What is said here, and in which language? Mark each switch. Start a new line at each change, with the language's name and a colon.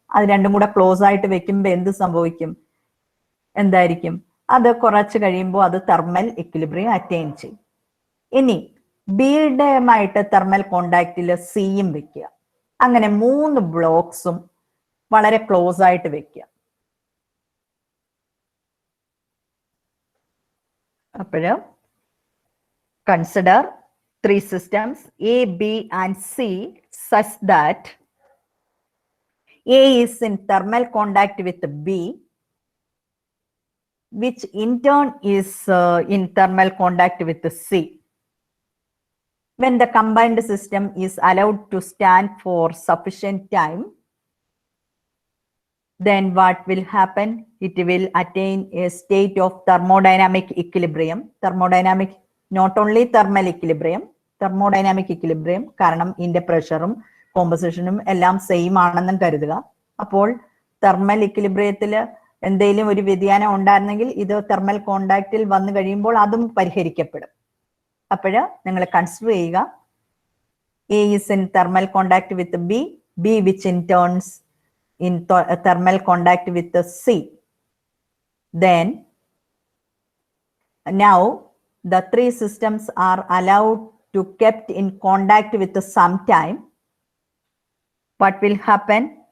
Malayalam: അത് രണ്ടും കൂടെ ക്ലോസ് ആയിട്ട് വെക്കുമ്പോൾ എന്ത് സംഭവിക്കും? എന്തായിരിക്കും? അത് കുറച്ച് കഴിയുമ്പോൾ അത് തെർമൽ ഇക്വിലിബ്രിയം അറ്റൈൻ ചെയ്യും. ഇനി ബിയുടെയുമായിട്ട് തെർമൽ കോണ്ടാക്റ്റിൽ സിയും വെക്കുക. അങ്ങനെ 3 ബ്ലോക്സും വളരെ ക്ലോസ് ആയിട്ട് വെക്കുക.
English: അപ്പോഴ് consider 3 systems A, B and C such that A is in thermal contact with B, which in turn is in thermal contact with C. When the combined system is allowed to stand for sufficient time, then what will happen? It will attain a state of thermodynamic equilibrium. Thermodynamic, not only thermal equilibrium, thermodynamic equilibrium,
Malayalam: കാരണം ഇതിന്റെ പ്രഷറും കോമ്പസിഷനും എല്ലാം same ആണെന്നും കരുതുക. അപ്പോൾ thermal ഇക്വിലിബ്രിയത്തിൽ എന്തെങ്കിലും ഒരു വ്യതിയാനം ഉണ്ടായിരുന്നെങ്കിൽ ഇത് തെർമൽ കോണ്ടാക്റ്റിൽ വന്നു കഴിയുമ്പോൾ അതും പരിഹരിക്കപ്പെടും. അപ്പോഴ് നിങ്ങൾ കൺസിഡർ ചെയ്യുക,
English: A is in thermal contact with B, B which in turns in thermal contact with the C. Then now the 3 systems are allowed to kept in contact with some time. What will happen?